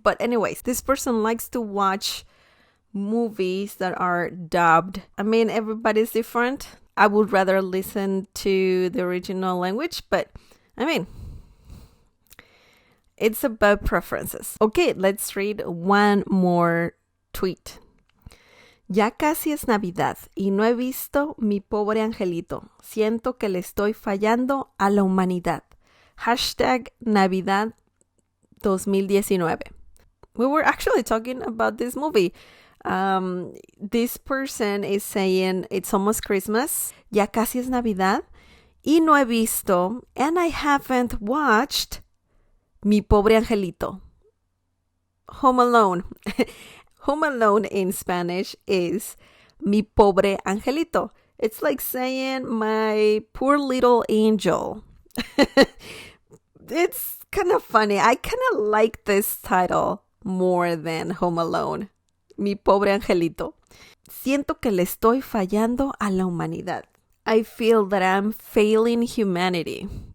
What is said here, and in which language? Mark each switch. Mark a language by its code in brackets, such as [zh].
[en] But anyways, this person likes to watch movies that are dubbed. I mean, everybody's different. I would rather listen to the original language, but I mean, it's about preferences. Okay, let's read one more tweet. [es] Ya casi es Navidad y no he visto mi pobre angelito. Siento que le estoy fallando a la humanidad. Hashtag Navidad 2019. [en] We were actually talking about this movie. This person is saying it's almost Christmas. [es] Ya casi es Navidad y no he visto, [en] and I haven't watched [es] Mi pobre angelito. Home Alone. [en] Home Alone in Spanish is mi pobre angelito. It's like saying my poor little angel. It's kind of funny. I kind of like this title more than Home Alone. [es] Mi pobre angelito. Siento que le estoy fallando a la humanidad. [en] I feel that I'm failing humanity.